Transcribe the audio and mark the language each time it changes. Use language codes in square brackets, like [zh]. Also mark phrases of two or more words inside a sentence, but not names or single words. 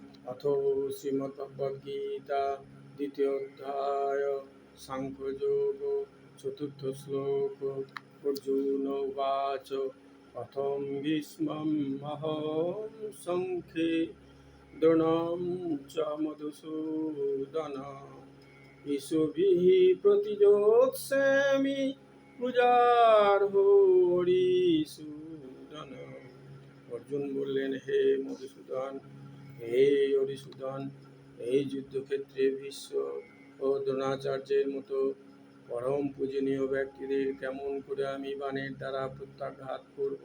[sa] अथ श्रीमद्भगवद्गीता द्वितीय अध्याय सांख्ययोग चतुर्थ श्लोक अर्जुन उवाच कथं भीष्ममहं संख्ये द्रोणं च मधुसूदन ईशुभिः प्रतिजोत्स्यामि পূজার্হরিসূদন। [bn] অর্জুন বললেন, হে মধুসূদন, হে হরিসূদন, এই যুদ্ধক্ষেত্রে ভীষ্ম ও দ্রোণাচার্যের মতো পরম পূজনীয় ব্যক্তিদের কেমন করে আমি বাণের দ্বারা প্রত্যাঘাত করব।